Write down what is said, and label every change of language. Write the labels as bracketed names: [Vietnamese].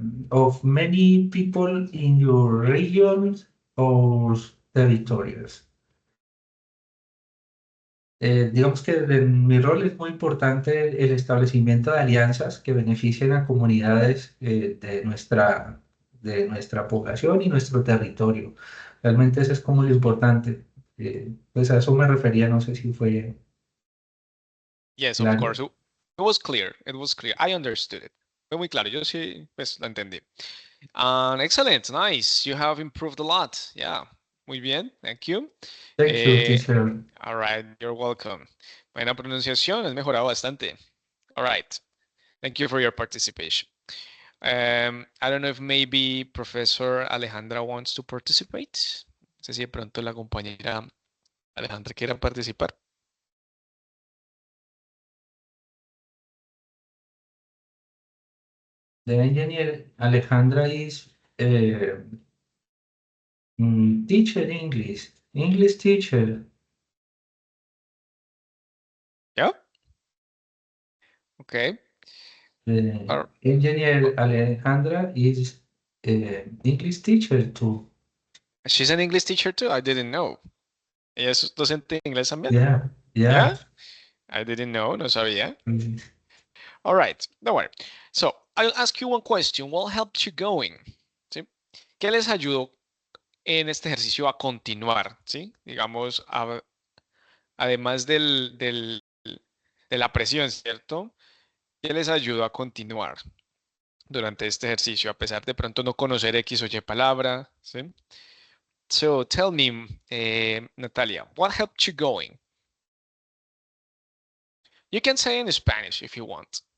[English] of many people in your regions or territories. [Spanish] Digamos que en mi rol es muy importante el establecimiento de alianzas que beneficien a comunidades de nuestra población y nuestro territorio. Realmente eso es como lo importante. Pues a eso me refería, no sé si fue [English] Yes, of [Spanish] claro. [English] course. It was clear. It was clear. I understood it. [Spanish] Fue muy claro. [English] Yo sí, pues, lo entendí. Excellent. Nice. You have improved a lot. Yeah. [Spanish] Muy bien. [English] Thank you. Thank you, Eh, teacher. all right. You're welcome. [Spanish] Buena pronunciación. Has mejorado bastante. [English] All right. Thank you for your participation. I don't know if maybe Professor Alejandra wants to participate. [Spanish] No sé si de pronto la compañera Alejandra quiera participar. [English] The engineer Alejandra is teacher English teacher. Yeah. Okay. All Engineer Alejandra is English teacher too. She's an English teacher too. I didn't know. [Spanish] ¿Ella es docente de inglés también? [English] Yeah, Yeah, yeah. I didn't know. [Spanish] No sabía. Mm. [English] All right, don't worry. So, I'll ask you one question. What helped you going? [Spanish] ¿Sí? ¿Qué les ayudó en este ejercicio a continuar? ¿Sí? Digamos, además de la presión, ¿cierto? ¿Qué les ayudó a continuar durante este ejercicio, a pesar de pronto no conocer X o Y palabra? ¿Sí? [English] So, tell me, Natalia, what helped you going? You can say in Spanish if you want.